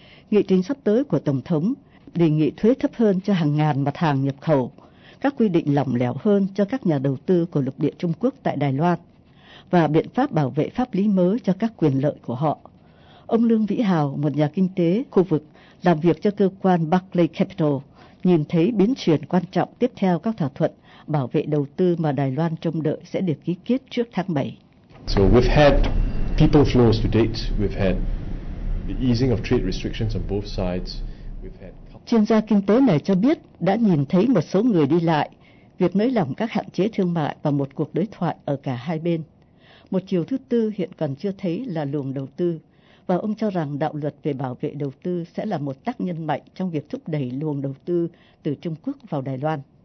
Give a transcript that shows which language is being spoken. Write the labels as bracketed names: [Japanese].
[Vietnamese] Nghị trình sắp tới của Tổng thống đề nghị thuế thấp hơn cho hàng ngàn mặt hàng nhập khẩu, các quy định lỏng lẻo hơn cho các nhà đầu tư của lục địa Trung Quốc tại Đài Loan và biện pháp bảo vệ pháp lý mới cho các quyền lợi của họ. Ông Lương Vĩ Hào, một nhà kinh tế khu vực, làm việc cho cơ quan Barclay Capital, nhìn thấy biến chuyển quan trọng tiếp theo các thỏa thuận bảo vệ đầu tư mà Đài Loan trông đợi sẽ được ký kết trước tháng 7. [English] So we've had people flows to date, we've had the easing of trade restrictions on both sides. [Vietnamese] Chuyên gia kinh tế này cho biết đã nhìn thấy một số người đi lại, việc nới lỏng các hạn chế thương mại và một cuộc đối thoại ở cả hai bên. Một chiều thứ tư hiện còn chưa thấy là luồng đầu tư, và ông cho rằng đạo luật về bảo vệ đầu tư sẽ là một tác nhân mạnh trong việc thúc đẩy luồng đầu tư từ Trung Quốc vào Đài Loan.